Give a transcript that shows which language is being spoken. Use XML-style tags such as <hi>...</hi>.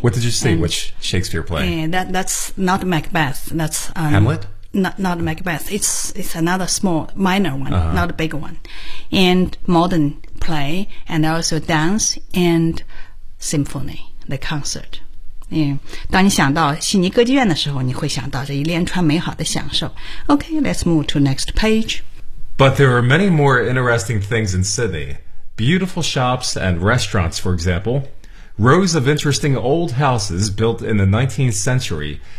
<en>What did you see? And, which Shakespeare play? That's not Macbeth. That's Hamlet? Not Macbeth. It's another small, minor one,、uh-huh. not a big one. And modern play, and also dance and symphony, the concert. Yeah.</en> <zh>当你想到悉尼歌剧院的时候，你会想到这一连串美好的享受。</zh> <en>Okay, let's move to next page. But there are many more interesting things in Sydney. Beautiful shops and restaurants, for example. Rows of interesting old houses built in the 19th century.</en>